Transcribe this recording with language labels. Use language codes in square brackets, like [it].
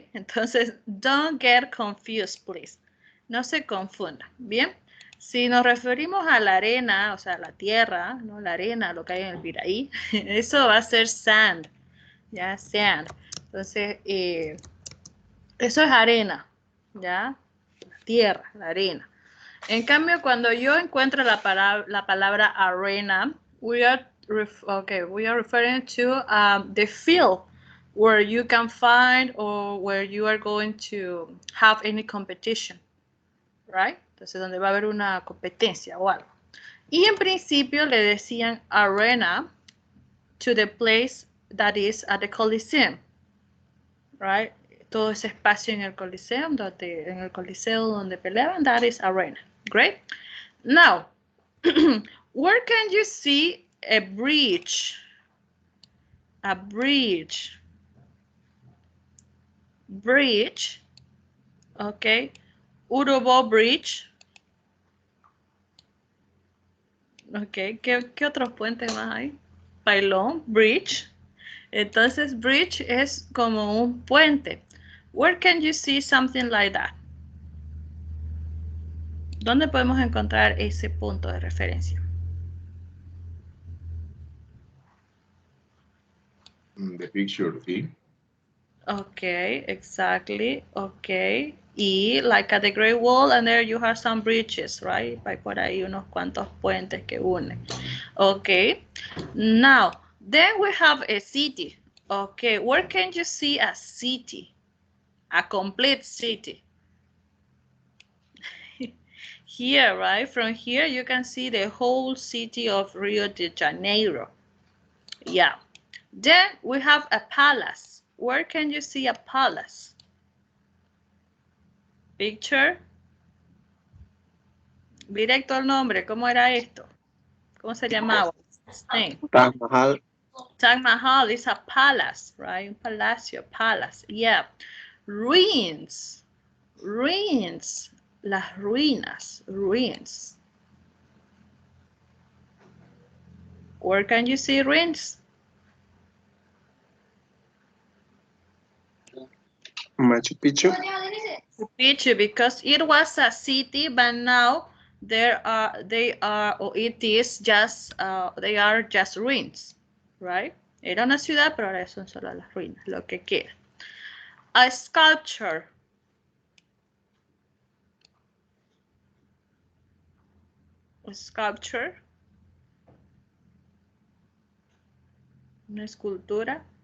[en] Entonces, don't get confused, please. [es] No se confunda, ¿bien? Si nos referimos a la arena, o sea, la tierra, ¿no? La arena, lo que hay en el Piraí, eso va a ser sand, ¿ya? Sand. Entonces, eso es arena, ¿ya? La tierra, la arena. En cambio, cuando yo encuentro la palabra arena, [en] we are referring to the field where you can find or where you are going to have any competition, right? [es] Entonces, donde va a haber una competencia o algo. Y en principio le decían arena [en] to the place that is at the Coliseum, right? [es] Todo ese espacio en el Coliseum, donde peleaban, [en] that is arena. Great. Now, where can you see a bridge? A bridge. Bridge. Okay. Urubo Bridge. Okay. [es] ¿Qué otros puentes más hay? Pailón, bridge. Entonces, bridge es como un puente. [en] Where can you see something like that? [es] ¿Dónde podemos encontrar ese punto de referencia? [en] The picture, sí. Okay, exactly. Okay. Y like at the Great Wall, and there you have some bridges, right? [es] Hay por ahí unos cuantos puentes que unen. [en] Okay. Now, then we have a city. Okay, where can you see a city? A complete city. Here, right? From here, you can see the whole city of Rio de Janeiro. Yeah. Then we have a palace. Where can you see a palace? Picture. [es] Directo al nombre, ¿cómo era esto? ¿Cómo se llamaba? Taj Mahal. [en] Taj Mahal is a palace, right? [es] Un palacio, [en] palace. Yeah. Ruins. Ruins. [es] Las ruinas. Ruins. [en] Where can you see ruins? Machu Picchu. Picchu, because it was a city, but now they are, or it is just, they are just ruins, right? [es] Era una ciudad, pero ahora son solo las ruinas, lo que queda. [en] A sculpture. A sculpture. [es] Una escultura.